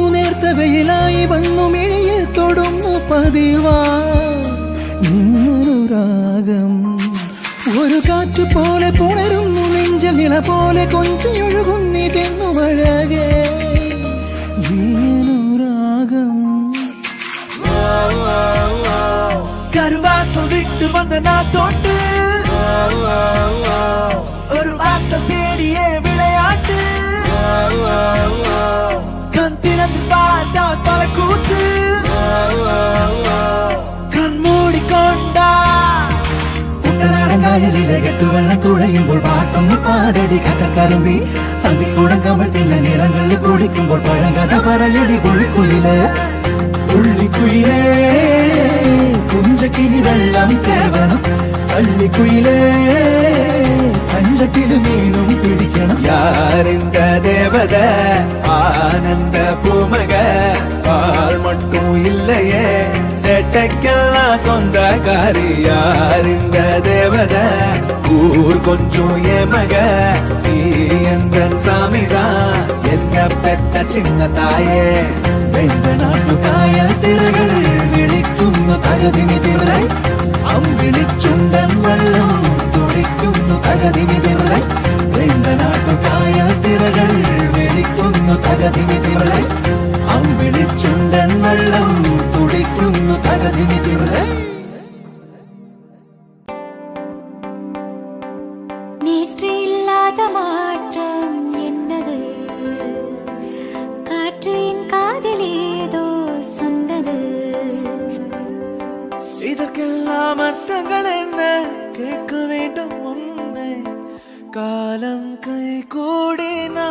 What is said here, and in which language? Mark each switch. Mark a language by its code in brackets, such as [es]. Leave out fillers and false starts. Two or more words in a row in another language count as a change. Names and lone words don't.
[ml] നേർത്ത വെയിലായി വന്നു മിഴിയിൽ തൊടുന്നു പതിവാ നിന്നൊരു രാഗം ഒരു കാറ്റു പോലെ പുണരുന്നു നെഞ്ചൽ നിള പോലെ കൊഞ്ചിയൊഴുകുന്നിതെന്നു അഴകേ രാഗം കരുവാസം വിട്ടു വന്ന [ta] நான் தொட்டு ஒரு வாசல் தேடியே விளையாட்டு கண் திறந்து பார்த்தா பல கூத்து கண் மூடிக்கொண்டா [ml] ിലെ കെട്ടുവെള്ളം തുഴയുമ്പോൾ പാട്ടൊന്ന് പാടടി കഥ കറുമ്പി അമ്പിക്കൂടം തിന്ന നിറങ്ങളിൽ കുടിക്കുമ്പോൾ പഴങ്കഥ പറയടി പുള്ളിക്കുയില് പുള്ളിക്കുയിലേ പുഞ്ചക്കിനി വെള്ളം കേവണം പള്ളിക്കുയിലേ പഞ്ചക്കില് മീനും പിടിക്കണം [ta] யாருங்க தேவத ஆனந்த பூமக பால் மட்டும் இல்லையே செட்டைக்கெல்லாம் சொந்தக்காரி யாருங்க தேவத ஊர் கொஞ்சம் ஏமக நீ எந்த சாமிதான் என்ன பெத்த சின்ன தாயே [ml] വെണ്ട നാട്ടുകായൽ തിരകൾ വിളിക്കുന്നു തകതിമിതിവരെ അമ്പിളിച്ചുണ്ടൻ വെള്ളം തുടിക്കുന്നു തകതിമിതിവരെ വെണ്ട നാട്ടുകായൽ തിരകൾ വിളിക്കുന്നു തകതിമിതിവരെ അമ്പിളിച്ചുണ്ടൻ വെള്ളം തുടിക്കുന്നു തകതിമിതിവരെ [ta] நேற்று இல்லாத மாற்றம் என்னது காற்றின் காதில் ஏதோ சொன்னது இதற்கெல்லாம் அர்த்தங்கள் என்ன கேட்க வேண்டும் உன்னை காலம் கை கூடினா